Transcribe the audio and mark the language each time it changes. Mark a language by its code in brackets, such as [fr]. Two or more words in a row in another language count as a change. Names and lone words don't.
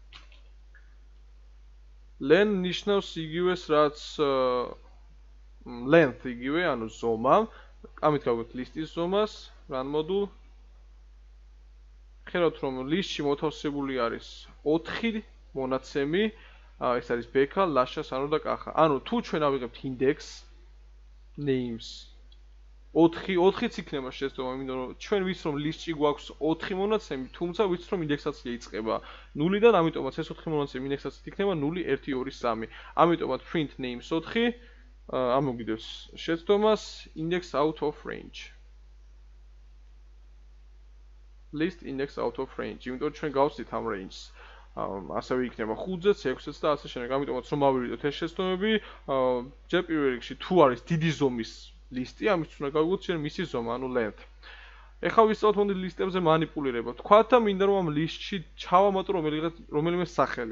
[ka] len ნიშნავს იგივეს რაც length იგივე, ანუ ზომა. ამით გავიგოთ ლისტის ზომას, [en] run module. [ka] ხედავთ რომ ლისტში მოთავსებული არის 4 მონაცემი, ეს არის ბექა, ლაშა, სანდრო და კახა. ანუ თუ ჩვენ ავიღებთ [en] index names [ka] 4-იც იქნება შეცდომა, იმიტომ რომ ჩვენ ვიცით რომ ლისტში გვაქვს 4 მონაცემი, თუმცა ვიცით რომ ინდექსაცია იწყება 0-დან, ამიტომაც ეს 4 მონაცემი ინდექსაციით იქნება 0 1 2 3. ამიტომაც [en] print names [ka] 4 ამოგიდევს შეცდომას [en] index out of range. list index out of range. [ka] იმიტომ რომ ჩვენ გავსით ამ range-ს. ასევე იქნება 5-ზეც, 6-ზეც და ასე შემდეგ. ამიტომაც რომ ავირიდოთ ეს შეცდომები, ჯერ პირველ რიგში თუ არის დიდი ზომის ლისტი, ამისთვის უნდა გავიგოთ ჩვენ მისი ზომა, ანუ length. ეხლა ვისწავლოთ მოდი ლისტებზე მანიპულირება. თქვა და მინდა რომ ამ ლისტში ჩავამატო რომელიმე სახელი.